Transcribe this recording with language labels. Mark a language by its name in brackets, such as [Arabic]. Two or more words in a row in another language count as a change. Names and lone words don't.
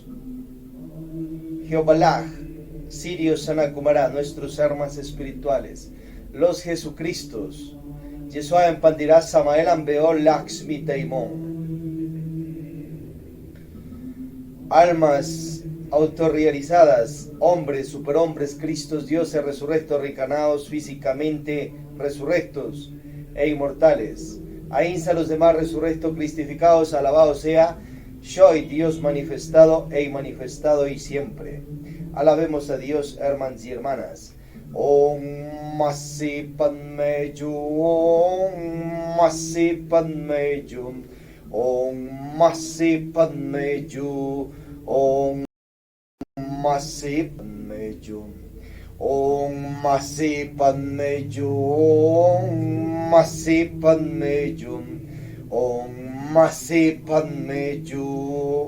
[Spanish] Jehová, Sirio Sanakumara, nuestros hermanos espirituales, los Jesucristos, Yeshua en Pandirá, Samael Ambeo, Lakshmi Taimon. Almas autorrealizadas, hombres, superhombres, Cristos, dioses resurrectos, reencarnados, físicamente resurrectos e inmortales. Ainsa los demás resurrectos, cristificados, alabado sea Soy Dios manifestado e manifestado y siempre. Alabemos a Dios, hermanos y hermanas. [Sanskrit] Om Masi Padme Hum, Om Masi Padme Hum, Om Masi Padme Hum, Om Masi Padme Hum, Om Masi Padme Hum, Om Masi Padme Hum, Om Masi Padme Hum,